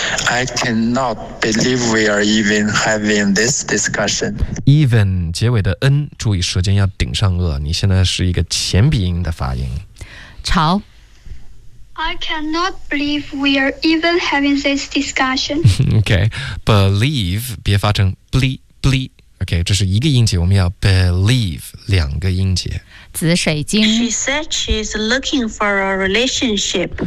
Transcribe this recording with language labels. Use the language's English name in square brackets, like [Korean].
[English] I cannot believe we are even having this discussion. [Chinese] Even 结尾的 n 注意舌尖要顶上颚，你现在是一个前鼻音的发音。潮 [English] I cannot believe we are even having this discussion. [Chinese] Okay, believe 别发成 bleep. Okay, 这是一个音节，我们要 believe 两个音节。紫水晶 [English] She said she's looking for a relationship